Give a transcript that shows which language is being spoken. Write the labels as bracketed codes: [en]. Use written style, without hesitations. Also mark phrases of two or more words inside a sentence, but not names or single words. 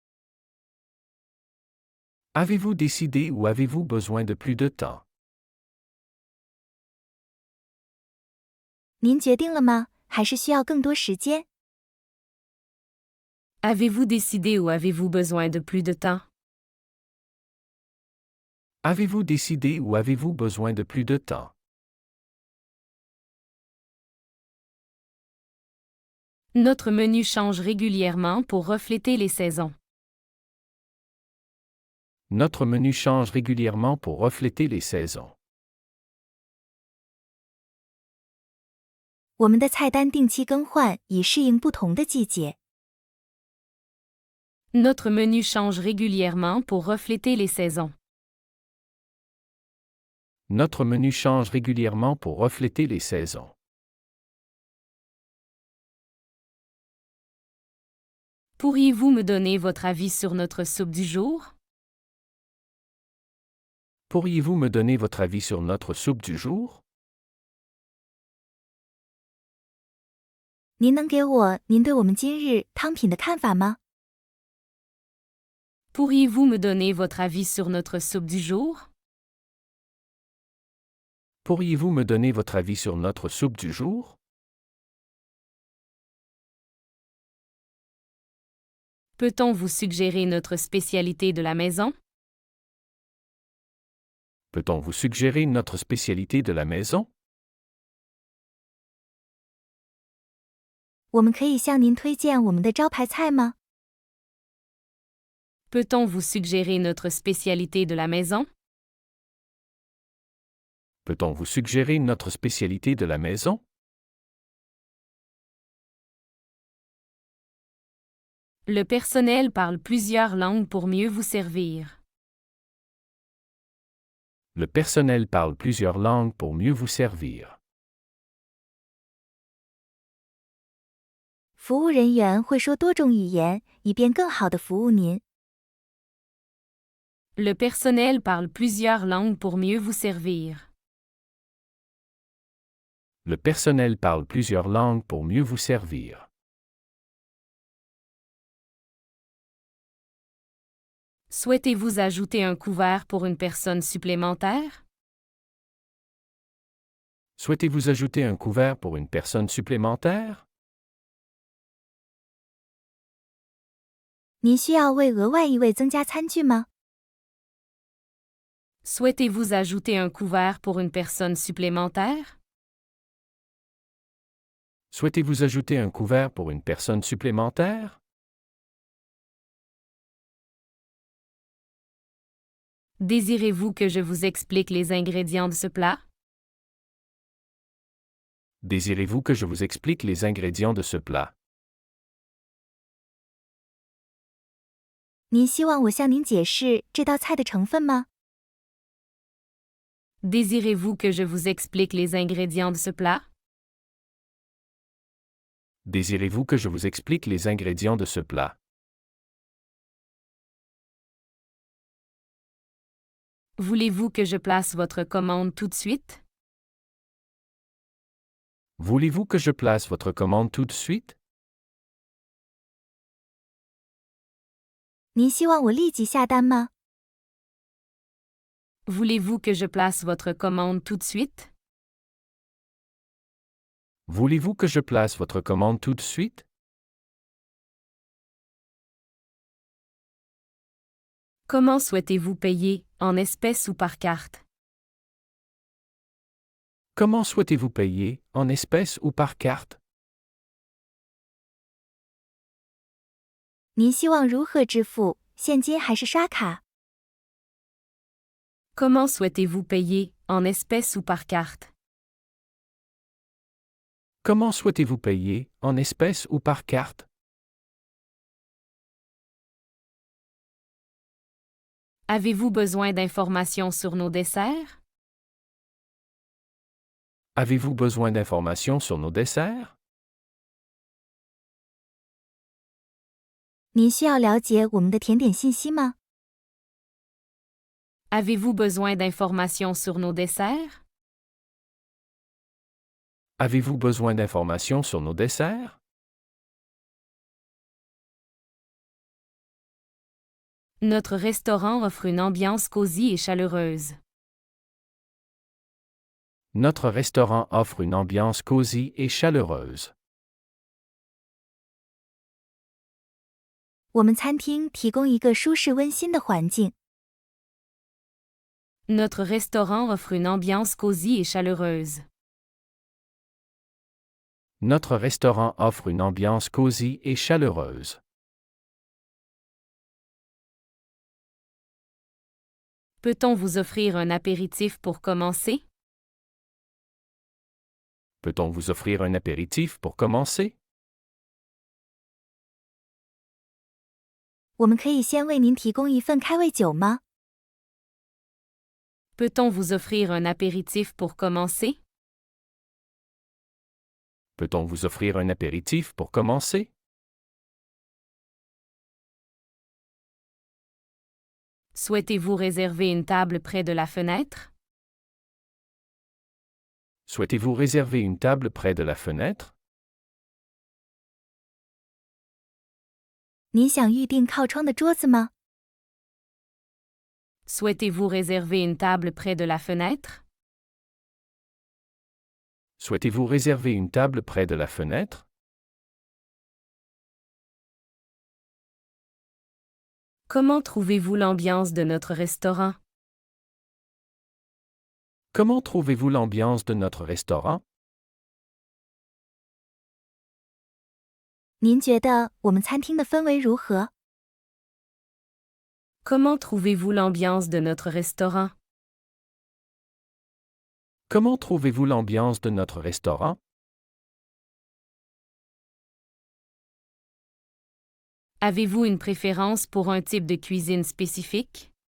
[fr] Avez-vous décidé ou avez-vous besoin de plus de temps? [zh] 您决定了吗？还是需要更多时间？ [fr] Avez-vous décidé ou avez-vous besoin de plus de temps? Avez-vous décidé ou avez-vous besoin de plus de temps? Notre menu change régulièrement pour refléter les saisons. Notre menu change régulièrement pour refléter les saisons. [zh] 我们的菜单定期更换，以适应不同的季节。 [fr] Notre menu change régulièrement pour refléter les saisons. Notre menu change régulièrement pour refléter les saisons. Pourriez-vous me donner votre avis sur notre soupe du jour? Pourriez-vous me donner votre avis sur notre soupe du jour? [zh] 您能给我您对我们今日汤品的看法吗？ [fr] Pourriez-vous me donner votre avis sur notre soupe du jour? Pourriez-vous me donner votre avis sur notre soupe du jour? Peut-on vous suggérer notre spécialité de la maison? Peut-on vous suggérer notre spécialité de la maison? [zh] 我们可以向您推荐我们的招牌菜吗？ [fr] Peut-on vous suggérer notre spécialité de la maison? Peut-on vous suggérer notre spécialité de la maison? Le personnel parle plusieurs langues pour mieux vous servir. Le personnel parle plusieurs langues pour mieux vous servir. [zh] 服务人员会说多种语言，以便更好地服务您。 [fr] Le personnel parle plusieurs langues pour mieux vous servir. Le personnel parle plusieurs langues pour mieux vous servir. Souhaitez-vous ajouter un couvert pour une personne supplémentaire? Souhaitez-vous ajouter un couvert pour une personne supplémentaire? [zh] 您需要为额外一位增加餐具吗？ [fr] Souhaitez-vous ajouter un couvert pour une personne supplémentaire? Souhaitez-vous ajouter un couvert pour une personne supplémentaire? Désirez-vous que je vous explique les ingrédients de ce plat? Désirez-vous que je vous explique les ingrédients de ce plat? [zh] 您希望我向您解释这道菜的成分吗？ [fr] Désirez-vous que je vous explique les ingrédients de ce plat? Désirez-vous que je vous explique les ingrédients de ce plat? Voulez-vous que je place votre commande tout de suite? Voulez-vous que je place votre commande tout de suite? [zh] 您希望我立即下单吗？ [fr] Voulez-vous que je place votre commande tout de suite? Voulez-vous que je place votre commande tout de suite? Comment souhaitez-vous payer, en espèces ou par carte? Comment souhaitez-vous payer, en espèces ou par carte? [zh] 您希望如何支付？现金还是刷卡？ [fr] Comment souhaitez-vous payer, en espèces ou par carte? Comment souhaitez-vous payer, en espèces ou par carte? Avez-vous besoin d'informations sur nos desserts? Avez-vous besoin d'informations sur nos desserts? [zh] 您需要了解我们的甜点信息吗？ [fr] Avez-vous besoin d'informations sur nos desserts? Avez-vous besoin d'informations sur nos desserts? Notre restaurant offre une ambiance cosy et chaleureuse. Notre restaurant offre une ambiance cosy et chaleureuse. [zh] 我们餐厅提供一个舒适温馨的环境。 [fr] Notre restaurant offre une ambiance cosy et chaleureuse. Notre restaurant offre une ambiance cosy et chaleureuse. Peut-on vous offrir un apéritif pour commencer? Peut-on vous offrir un apéritif pour commencer? [zh] 我们可以先为您提供一份开胃酒吗？ [fr] Peut-on vous offrir un apéritif pour commencer? Peut-on vous offrir un apéritif pour commencer? Souhaitez-vous réserver une table près de la fenêtre? Souhaitez-vous réserver une table près de la fenêtre? [zh] 您想预订靠窗的桌子吗？ [fr] Souhaitez-vous réserver une table près de la fenêtre? Souhaitez-vous réserver une table près de la fenêtre? Comment trouvez-vous l'ambiance de notre restaurant? Comment trouvez-vous l'ambiance de notre restaurant? [zh] 您觉得我们餐厅的氛围如何？ [fr] Comment trouvez-vous l'ambiance de notre restaurant? Comment trouvez-vous l'ambiance de notre restaurant? Avez-vous une préférence pour un type de cuisine spécifique?